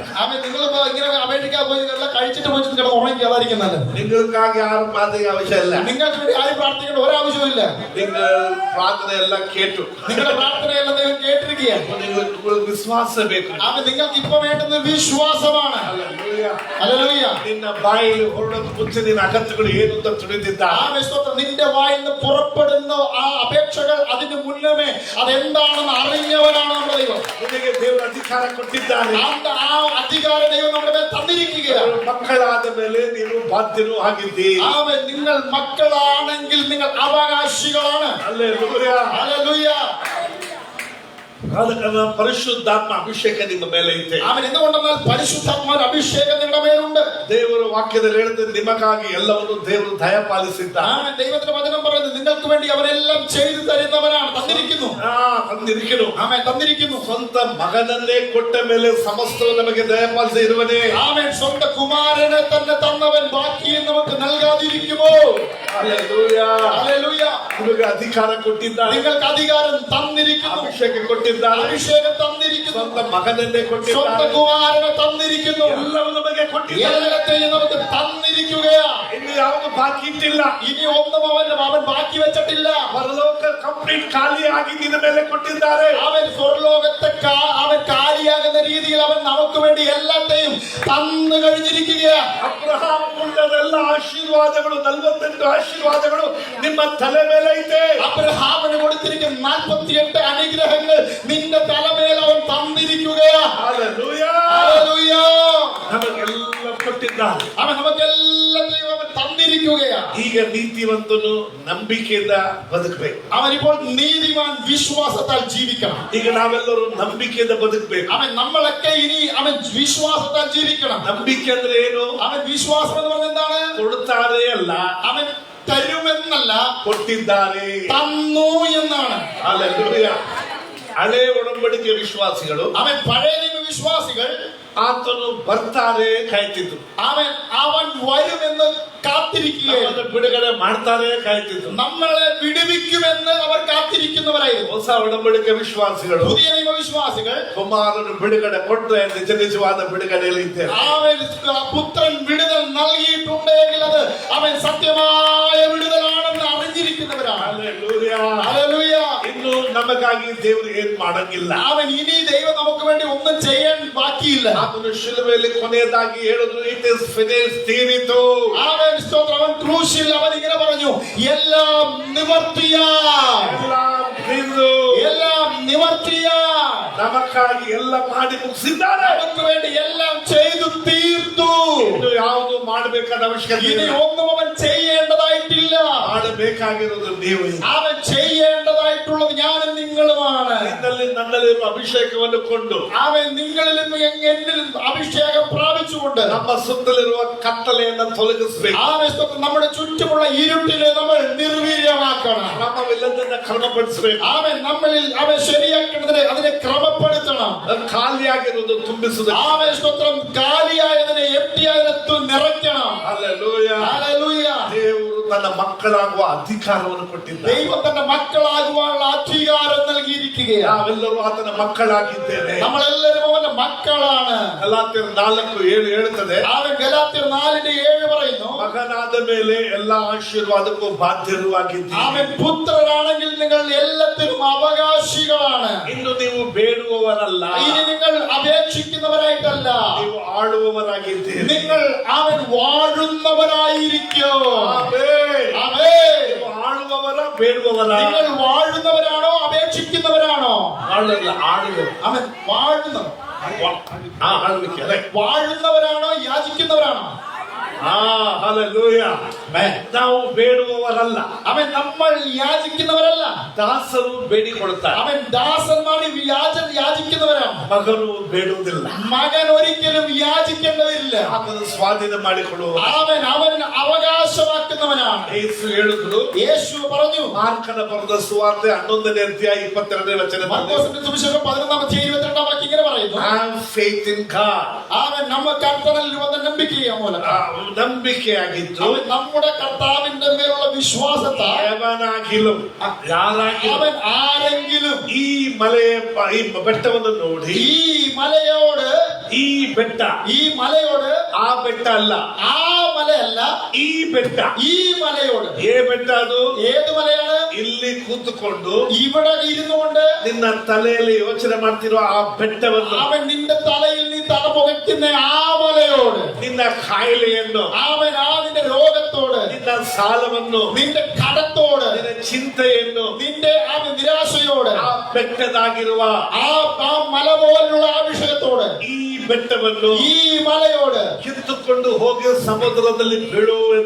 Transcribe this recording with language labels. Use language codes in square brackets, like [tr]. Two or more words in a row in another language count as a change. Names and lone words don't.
[ml] അവൻ നിങ്ങൾ ഇങ്ങനെ അപേക്ഷിക്കാൻ പോയി എല്ലാം കഴിച്ചിട്ട് പോയി കിടന്ന് ഉറങ്ങി അതായിരിക്കുന്നത്. നിങ്ങൾക്കാக ആരും പ്രാർത്ഥിക്കാൻ ആവശ്യമില്ല, നിങ്ങൾക്ക് വേണ്ടി ആരും പ്രാർത്ഥിക്കേണ്ട ഒരാവശ്യമില്ല. നിങ്ങൾ പ്രാർത്ഥനയെല്ലാം കേട്ടു, നിങ്ങളുടെ പ്രാർത്ഥനയെല്ലാം ദൈവം കേട്ടിരിക്കുകയാണ്. നിങ്ങൾ വിശ്വാസം ಬೇಕು. അവൻ നിങ്ങൾക്ക് ഇപ്പൊ വേണ്ടുന്നത് വിശ്വാസമാണ്. ഹല്ലേലൂയ. [kn] ನಿನ್ನ ಬಾಯಲ್ಲಿ ಹೊರಡುವ ಮುಂಚೆ ನಿನ್ನ ಅಗತ್ಯಗಳು ಏನು ಅಂತ ತಿಳಿದಿದ್ದಾರೆ. [ml] നിന്റെ വായിൽ നിന്ന് പുറപ്പെടുന്ന ആ അപേക്ഷകൾ അതിന് മുന്നമേ അതെന്താണെന്ന് അറിഞ്ഞവനാണ് നമ്മുടെ ദൈവം. [kn] ನಿನಗೆ ದೇವರ ಅಧಿಕಾರ ಕೊಟ್ಟಿದ್ದಾರೆ, [ml] ആ അധികാരം ദൈവം നമ്മുടെ മേൽ തന്നിരിക്കുകയാണ്. [kn] ಮಕ್ಕಳಾದ ಮೇಲೆ ನೀನು ಬಾಧ್ಯನೂ ಆಗಿದ್ದೀ. [ml] അവൻ നിങ്ങൾ മക്കളാണെങ്കിൽ നിങ്ങൾ അവകാശികളാണ്. [kn] ಹಲ್ಲೆಲೂಯ. [ml] ഹല്ലേലൂയ. [kn] ಅದಕ್ಕೆ ಪರಿಶುದ್ಧಾತ್ಮ ಅಭಿಷೇಕ ನಿಮ್ಮ ಮೇಲೆ ಐತೆ. [ml] അവൻ എന്തുകൊണ്ടെന്നാൽ പരിശുദ്ധാത്മാവിന്റെ അഭിഷേകം നിങ്ങളുടെ മേലുണ്ട്. [kn] ದೇವರ ವಾಕ್ಯದಲ್ಲಿ ಹೇಳುತ್ತದೆ, ನಿಮಗಾಗಿ ಎಲ್ಲವನ್ನು ದೇವರು ದಯಪಾಲಿಸಿದ್ದಾನೆ. [ml] അവൻ ദൈവത്തിന്റെ വചനം പറയുന്നത് നിങ്ങൾക്ക് വേണ്ടി അവരെല്ലാം ചെയ്തു തരുന്നവനാണ്, തന്നിരിക്കുന്നു. ತಂದಿರಿക്കുന്നു, അവൻ തന്നിരിക്കുന്നു. [kn] ಸ್ವಂತ ಮಗನನ್ನೇ ಕೊಟ್ಟ ಮೇಲೆ ಸಮಸ್ತವು ನಮಗೆ ದಯಪಾಲಿಸಿ ಇರುವನೇ. [ml] അവൻ സ്വന്തം കുമാരനെ തന്നെ തന്നവൻ ബാക്കിയെ നമുക്ക് നൽകാതിരിക്കുമോ? ഹല്ലേലൂയ. ഹല്ലേലൂയ. [kn] ನಿಮಗೆ ಅಧಿಕಾರ ಕೊಟ್ಟಿದ್ದಾನೆ, [ml] നിങ്ങൾക്ക് അധികാരം തന്നിരിക്കുന്നു, [kn] ಅಭಿಷೇಕ ಕೊಟ್ಟಿದ್ದಾನೆ, [ml] അഭിഷേകം തന്നിരിക്കുന്നു, [kn] ಸ್ವಂತ ಮಗನನ್ನೇ [ml] സ്വന്തം [kn] ಕೊಟ್ಟಿದ್ದಾನೆ, [ml] കുമാരനെ തന്നിരിക്കുന്നു, [kn] ಎಲ್ಲವೂ ನಮಗೆ ಕೊಟ್ಟಿದ್ದಾನೆ. [ml] എല്ലാത്തെയും നമുക്ക് തന്നിരിക്കുകയാണ്. [kn] ಇನ್ನು ಯಾವುದು ಬಾಕಿ ಇಟ್ಟಿಲ್ಲ. [ml] ഇനി ഒന്നും അവൻ ബാക്കി വെച്ചിട്ടില്ല. [kn] ಪರಲೋಕ ಕಂಪ್ಲೀಟ್ ಖಾಲಿಯಾಗಿ ನಿನ್ನ ಮೇಲೆ ಕೊಟ್ಟಿದ್ದಾರೆ. [ml] അവൻ സ്വർലോകത്തെ അവൻ കാലിയാകുന്ന രീതിയിൽ അവൻ നമുക്ക് വേണ്ടി എല്ലാത്തെയും തന്നു കഴിഞ്ഞിരിക്കുകയാണ്. [kn] ಅಬ್ರಹಾಂ ಉಳ್ಳದೆಲ್ಲ ಆಶೀರ್ವಾದಗಳು, 48 ಆಶೀರ್ವಾದಗಳು ನಿಮ್ಮ ತಲೆ ಮೇಲೆ ಐತೆ. [ml] അബ്രഹാമിന് കൊടുത്തിരിക്കുന്ന 48 അനുഗ്രഹങ്ങൾ നിന്റെ തലമേൽ അവൻ തന്നിരിക്കുകയാണ്. [kn] ಹಲ್ಲೆಲೂಯ. [ml] ഹല്ലേലൂയ. [kn] ನಮಗೆಲ್ಲ ಕೊಟ್ಟಿದ್ದಾನೆ. [ml] അവൻ നമുക്കെല്ലാத்தைയും അവൻ തന്നിരിക്കുകയാണ്. [kn] ಈಗ ನೀತಿವಂತನು ನಂಬಿಕೆಯಿಂದ ಬದುಕಬೇಕು. [ml] അവനിപ്പോൾ നീതിമാൻ വിശ്വാസത്താൽ ജീവിക്കണം. [kn] ಈಗ ನಾವೆಲ್ಲರೂ ನಂಬಿಕೆಯಿಂದ ಬದುಕಬೇಕು. [ml] അവൻ നമ്മളൊക്കെ ഇനി അവൻ വിശ്വാസത്താൽ ജീവിക്കണം. [kn] ನಂಬಿಕೆ ಅಂದ್ರೆ ಏನು? [ml] അവൻ വിശ്വാസം എന്ന് പറഞ്ഞ എന്താണ്? [kn] ಕೊಡುತ್ತಾರೆ ಅಲ್ಲ, [ml] അവൻ തരുമെന്നല്ല, [kn] ಕೊಟ್ಟಿದ್ದಾರೆ, [ml] തന്നു എന്നാണ്. [kn] ಹಲ್ಲೆಲೂಯ. ಹಳೆ ಒಡಂಬಡಿಕೆ ವಿಶ್ವಾಸಿಗಳು, [ml] അവൻ പഴയ നിയമ വിശ്വാസികൾ [kn] ಆತನು ಬರ್ತಾರೆ ಕಾಯ್ತಿದ್ರು, [ml] അവൻ വരുമെന്ന് കാത്തിരിക്കുകയാണ്. [kn] ಬಿಡುಗಡೆ ಮಾಡ್ತಾರೆ ಕಾಯ್ತಿದ್ರು. [ml] നമ്മളെ വിടുവിക്കുമെന്ന് അവർ കാത്തിരിക്കുന്നവരായിരുന്നു. [kn] ಹೊಸ ಒಡಂಬಡಿಕೆ ವಿಶ್ವಾಸಿಗಳು, [ml] പുതിയ നിയമ വിശ്വാസികൾ [kn] ಕುಮಾರನು ಬಿಡುಗಡೆ ಕೊಟ್ಟರೆ ನಿಜವಾದ ಬಿಡುಗಡೆಯಲ್ಲಿ ಇದ್ದಾರೆ. [ml] അവൻ പുത്രൻ വിടുതൽ നൽകിയിട്ടുണ്ടെങ്കിൽ അത് അവൻ സത്യമായ വിടുതലാണെന്ന് അറിഞ്ഞിരിക്കുന്നവരാണ്. [kn] ಹಲ್ಲೆಲೂಯ. [ml] ഹല്ലേലൂയ. [kn] ಇನ್ನು ನಮಗಾಗಿ ದೇವರು ಏನ್ ಮಾಡಂಗಿಲ್ಲ. [ml] അവൻ ഇനി ദൈവം നമുക്ക് വേണ്ടി ഒന്നും ചെയ്യാൻ ബാക്കിയില്ല. [kn] ಆತನು ಶಿಲುಬೆಯಲ್ಲಿ ಕೊನೆಯದಾಗಿ ಹೇಳಿದ್ರು, [en] it is finished, [kn] ತೀರಿತು. [ml] അവൻ സ്തോത്രം, അവൻ ക്രൂശിൽ അവൻ ഇങ്ങനെ പറഞ്ഞു, എല്ലാം നിവർത്തിയായി, എല്ലാം നിവർത്തിയായി, [kn] ನಮಗಾಗಿ ಎಲ್ಲ ಮಾಡಿ ಮುಗಿಸಿದ್ದಾರೆ. [ml] നമുക്ക് വേണ്ടി എല്ലാം ചെയ്തു തീർത്തു. [kn] ಇನ್ನು ಯಾವುದು ಮಾಡಬೇಕಾದ ಅವಶ್ಯಕತೆ [ml] ഇനി [kn] ಇಲ್ಲ. [ml] ഒന്നും അവൻ ചെയ്യേണ്ടതായിട്ടില്ല. [kn] ಮಾಡಬೇಕಾಗಿರೋದು ನೀವು. [ml] അവൻ ചെയ്യേണ്ടതായിട്ടുള്ളത് ഞാനും നിങ്ങളുമാണ്. [kn] ನಿನ್ನಲ್ಲಿ ನನ್ನಲ್ಲಿ ಅಭಿಷೇಕವನ್ನು ಕೊಂಡು, [ml] അവൻ നിങ്ങളിൽ നിന്ന് എന്നിൽ അഭിഷേകം പ്രാപിച്ചുകൊണ്ട് [kn] ನಮ್ಮ ಸುತ್ತಲಿರುವ ಕತ್ತಲೆಯನ್ನು ತೊಲಗಿಸಬೇಕು. [ml] നമ്മുടെ ചുറ്റുമുള്ള ഇരുട്ടിനെ നമ്മൾ നിർവീര്യമാക്കണം. [kn] ಕ್ರಮವಿಲ್ಲದನ್ನ ಕ್ರಮಪಡಿಸಬೇಕು. [ml] അവൻ ശരിയാക്കേണ്ടതിനെ അതിനെ ക്രമപ്പെടുത്തണം. [kn] ಖಾಲಿಯಾಗಿರುವುದು ತುಂಬಿಸುವುದು. [ml] അവൻ സ്തോത്രം കാലിയായതിനെ എംപ്റ്റിയായതിനെ നിറയ്ക്കണം. [kn] ಹಲ್ಲೆಲೂಯ. [ml] ഹല്ലേലൂയ. [kn] ದೇವರು ತನ್ನ ಮಕ್ಕಳಾಗುವ ಅಧಿಕಾರವನ್ನು ಕೊಟ್ಟಿದ್ದಾನೆ. [ml] ദൈവം തന്റെ മക്കളാകുവാനുള്ള അധികാരം നൽകിയിരിക്കുകയാണ്. [kn] ನಾವೆಲ್ಲರೂ ಆತನ ಮಕ್ಕಳಾಗಿದ್ದೇವೆ. [ml] നമ്മളെല്ലാവരും അവന്റെ മക്കളാണ്. [kn] ಗಲಾತ್ಯರು 4:7 ಹೇಳುತ್ತದೆ, [ml] അവൻ ഗലാത്യർ 4:7 പറയുന്നു, [kn] ಮಗನಾದ ಮೇಲೆ ಎಲ್ಲಾ ಆಶೀರ್ವಾದಕ್ಕೂ ಬಾಧ್ಯರು ಆಗಿದ್ದೀರಿ. [ml] അവൻ പുത്രനാണെങ്കിൽ നിങ്ങൾ എല്ലാത്തിനും അവകാശികളാണ്. [kn] ಇನ್ನು ನೀವು ಬೇಡುವವರಲ್ಲ, [ml] ഇനി നിങ്ങൾ അപേക്ഷിക്കുന്നവരായിട്ടല്ല, [kn] ನೀವು ಆಳುವವರಾಗಿದ್ದೀರಿ. [ml] നിങ്ങൾ അവൻ വാഴുന്നവരായിരിക്കും. [kn] ಆಮೆನ್. [ml] ആമേൻ. [kn] ನೀವು ಆಳುವವರ ಬೇಡುವವರ? [ml] നിങ്ങൾ വാഴുന്നവരാണോ അപേക്ഷിക്കുന്നവരാണോ? [kn] ಆಳಲ್ಲ, ಆಳುವರು. [ml] അവൻ വാഴുന്നവർ. [kn] ಆಳ್ವಿಕೆ ಅದೇ. [ml] വാഴുന്നവരാണോ യാചിക്കുന്നവരാണോ? [kn] ಹಲ್ಲೆಲೂಯಾ. ನಾವು ಬೇಡುವವರಲ್ಲ, [ml] അവൻ നമ്മൾ യാചിക്കുന്നവരല്ല. [kn] ದಾಸರು ಬೇಡಿಕೊಳ್ತಾರೆ. [ml] അവൻ ദാസന്മാർ യാചിക്കുന്നവരാണ്. [kn] ಮಗನು ಬೇಡುವುದಿಲ್ಲ, [ml] മകൻ ഒരിക്കലും യാചിക്കേണ്ടതില്ല. [kn] ಅದನ್ನು ಸ್ವಾಧೀನ ಮಾಡಿಕೊಳ್ಳುವ. [ml] അവൻ അവകാശമാക്കുന്നവനാണ്. [kn] ಯೇಸು ಹೇಳಿದ್ರು, [ml] യേശു പറഞ്ഞു, [kn] ಮಾರ್ಕನ ಬರೆದ ಸುವಾರ್ತೆ 11ನೇ ಅಧ್ಯಾಯ 22ನೇ ವಚನದಲ್ಲಿ, [ml] മർക്കോസിന്റെ സുവിശേഷം 11-ാം അധ്യായം 22-ാം വാക്യം ഇങ്ങനെ പറയുന്നു, [en] have faith in God. [kn] അവൻ ನಮ್ಮ ಕರ್ತನಲ್ಲಿ ಒಂದು ನಂಬಿಕೆಯ ಮೂಲಕ, ನಂಬಿಕೆಯಾಗಿದ್ದು [ml] അവൻ നമ്മുടെ കർത്താവിന്റെ മേലുള്ള വിശ്വാസത്താൽ [kn] ಯಾವನಾಗಿലും ಯಾರಾಗಿലും [ml] അവൻ ആരെങ്കിലും [kn] ಈ ಮಲೆಯ ಈ ಬೆಟ್ಟವನ್ನು ನೋಡಿ, [ml] ഈ മലയോട് [kn] ಈ ಬೆಟ್ಟ [ml] ഈ മലയോട് [kn] ಆ ಬೆಟ್ಟ ಅಲ್ಲ, [ml] ആ മലയല്ല [kn] ಈ ಬೆಟ್ಟ, [ml] ഈ മലയോട്. [kn] ಏ ಬೆಟ್ಟ ಅದು? [ml] ഏത് മലയാണ്? [kn] ಇಲ್ಲಿ ಕೂತುಕೊಂಡು [ml] ഇവിടെ ഇരുന്നുകൊണ്ട് [kn] ನಿನ್ನ ತಲೆಯಲ್ಲಿ ಯೋಚನೆ ಮಾಡ್ತಿರೋ ಆ ಬೆಟ್ಟವನ್ನು, [ml] അവൻ നിന്റെ തലയിൽ നീ തല പുകയ്ക്കുന്ന ആ മലയോട്, [kn] ನಿನ್ನ ಕಾಯಿಲೆಯನ್ನು, [ml] അവൻ നിന്റെ രോഗത്തോട്, [kn] ನಿನ್ನ ಸಾಲವನ್ನು, [ml] നിന്റെ കടത്തോട്, [kn] ನಿನ್ನ ಚಿಂತೆಯನ್ನು, [ml] നിന്റെ നിരാശയോട്, [kn] ಆ ಬೆಟ್ಟದಾಗಿರುವ [ml] ആ മല പോലുള്ള ആ വിഷയത്തോട്, [kn] ಈ ಬೆಟ್ಟವನ್ನು, [ml] ഈ മലയോട് [kn] ಕಿತ್ತುಕೊಂಡು ಹೋಗಿ ಸಮುದ್ರದಲ್ಲಿ ಬೀಳು ಎಂದು